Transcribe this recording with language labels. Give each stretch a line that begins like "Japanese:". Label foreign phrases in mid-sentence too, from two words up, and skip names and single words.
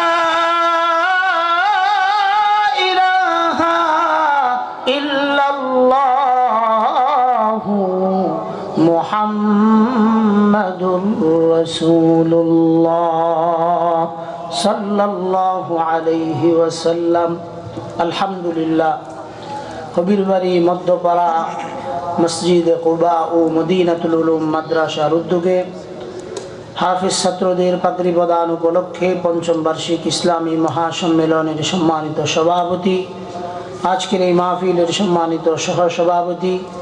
Arabic: الہ الا اللہ محمد رسول اللہ صلی اللہ علیہ وسلم الحمدللہ
Bangla: কবির বাড়ি মধ্যপাড়া মসজিদে কুবা ও মদিনাতুল উলুম মাদ্রাসার উদ্যোগে হাফিজ ছাত্রদের পাগড়ি প্রদান উপলক্ষে পঞ্চম বার্ষিক ইসলামী মহাসম্মেলনের সম্মানিত সভাপতি, আজকের এই মাহফিলের সম্মানিত সহসভাপতি